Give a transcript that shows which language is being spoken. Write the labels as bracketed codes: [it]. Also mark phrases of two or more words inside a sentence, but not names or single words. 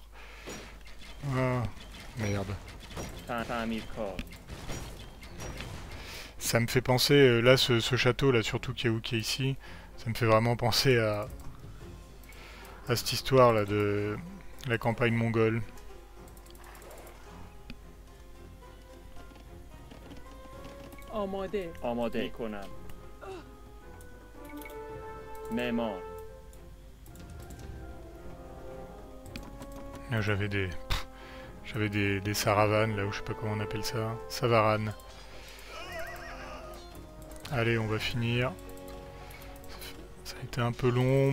[fr] Ah, merde. Ça me fait penser, là, ce château, là, surtout qui est ici, ça me fait vraiment penser à cette histoire-là de la campagne mongole. [fa] آماده میکنم. معمار. [fr] J'avais des saravanes, là, où je sais pas comment on appelle ça. Savaranes. Allez, on va finir. Ça a été un peu long.